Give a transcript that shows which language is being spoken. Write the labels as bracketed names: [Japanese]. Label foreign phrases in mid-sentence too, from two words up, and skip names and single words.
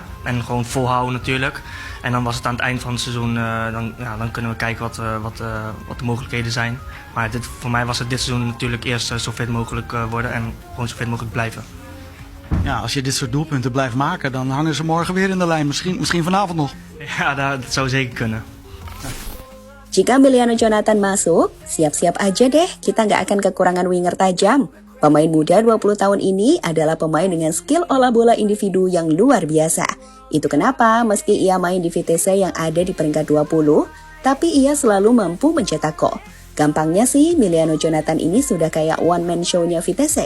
[Dutch] En gewoon volhouden natuurlijk. En dan was het aan het eind van het seizoen, dan kunnen we kijken wat de mogelijkheden zijn. Maar voor mij was het dit seizoen natuurlijk eerst zo fit mogelijk worden en gewoon zo fit mogelijk blijven. Ja, als je dit soort doelpunten blijft maken, dan hangen ze morgen weer in de lijn. Misschien vanavond nog. Ja, dat zou zeker kunnen. [Indonesian] Jika Miliano Jonathan masuk, siap-siap aja deh, kita nggak akan kekurangan winger tajam. Pemain muda 20 tahun ini adalah pemain dengan skill olah bola individu yang luar biasa. Itu kenapa meski ia main di Vitesse yang ada di peringkat 20, tapi ia selalu mampu mencetak gol. Gampangnya sih, Miliano Jonathan ini sudah kayak [English] one-man show- [Indonesian] nya Vitesse.